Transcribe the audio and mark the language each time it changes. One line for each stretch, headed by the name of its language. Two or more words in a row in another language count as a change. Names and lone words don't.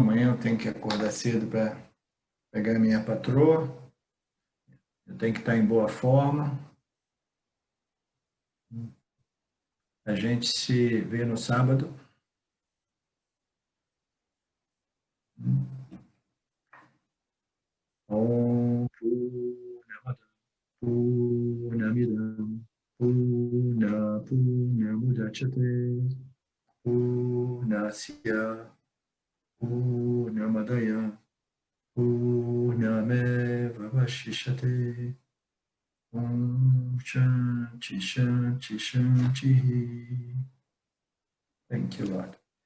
Portuguese: Amanhã eu tenho que acordar cedo para pegar minha patroa. Eu tenho que estar em boa forma. A gente se vê no sábado.
Sanskrit: ॐ पूर्णमिदं पूर्णमुदच्यते पूर्णस्य पूर्णमादाय पूर्णमेव अवशिष्यते ॐ शान्तिः शान्तिः शान्तिः.
English: Thank you, Lord.